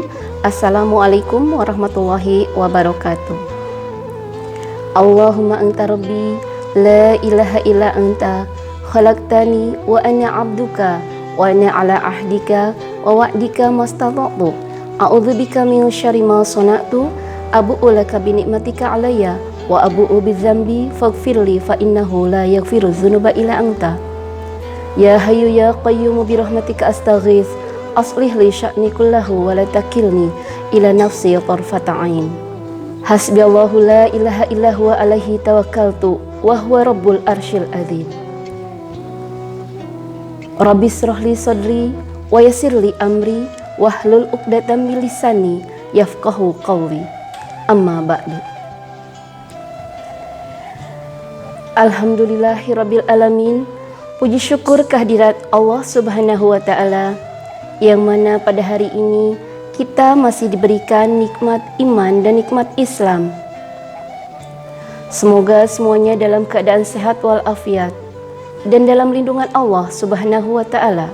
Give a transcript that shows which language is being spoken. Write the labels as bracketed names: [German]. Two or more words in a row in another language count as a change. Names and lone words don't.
[Arabic] السلام عليكم ورحمة الله وبركاته. اللهم أنت ربي لا إله إلا أنت خلقتني وأنا عبدك وأنا على عهدك ووعدك ما استطعت أعوذ بك من شر ما صنعت أبوء لك بنعمتك علي وأبوء بذنبي فاغفر لي فإنه لا يغفر الذنوب إلا أنت. يا حي يا قيوم برحمتك أستغيث أصلح لي شأني كله ولا تكلني إلى نفسي طرفة عين. حسبي الله لا إله إلا هو عليه توكلت وهو رب العرش العظيم. رب اشرح لي صدري ويسر لي أمري واحلل عقدة من لساني يفقهوا قولي. أما بعد. الحمد لله رب العالمين. [Indonesian] Puji syukur kehadirat Allah [Arabic] سبحانه وتعالى, [Indonesian] yang mana pada hari ini kita masih diberikan nikmat iman dan nikmat Islam. Semoga semuanya dalam keadaan sehat walafiat dan dalam lindungan Allah [Arabic] سبحانه وتعالى.